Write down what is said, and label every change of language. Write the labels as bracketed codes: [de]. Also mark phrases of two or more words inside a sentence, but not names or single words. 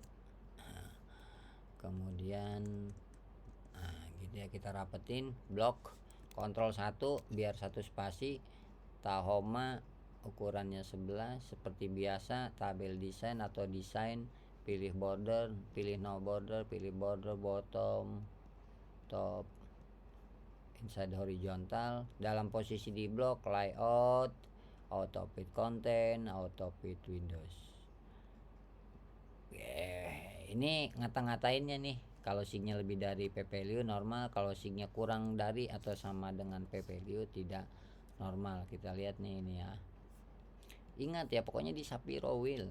[id] Nah, kemudian gitu ya, kita rapetin, blok Ctrl 1 biar 1 spasi, Tahoma ukurannya 11 seperti biasa, tabel desain atau desain, pilih border, pilih [en] no border, [id] pilih [en] border bottom, top, inside horizontal, [id] dalam posisi di blok, layout, [en] auto fit content, auto fit Windows. [id] Ini ngata-ngatainnya nih, kalau signya lebih dari p-value normal, kalau signya kurang dari atau sama dengan p-value tidak normal. Kita lihat nih ini ya. Ingat ya, pokoknya di Shapiro Wheel.